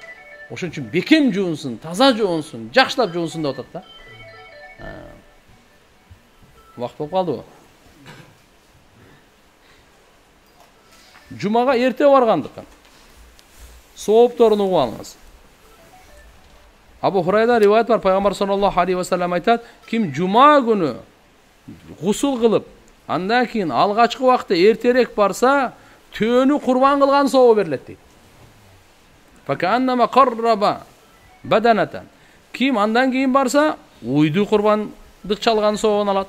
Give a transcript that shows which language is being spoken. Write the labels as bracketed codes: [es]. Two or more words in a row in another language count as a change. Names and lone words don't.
[ky] Ошон үчүн бекем жуунсун, таза жуунсун, жакшылап жуунсун деп атат да. Вакыт болуп калдыбы? Жумага эрте баргандыктан соопторун угуп алыңыз. Абу Хурайра риваят бар, пайгамбар [ar] صلى الله عليه وسلم [ky] айтат, ким жума күнү гусул кылып, андан кийин алгачкы убакытта эртерээк барса, төөнү курбан кылган сообу берилет дейт. [ar] فكأنما قرب بدنة. [ky] Ким андан кийин барса, уйду курбандык чалган сообун алат.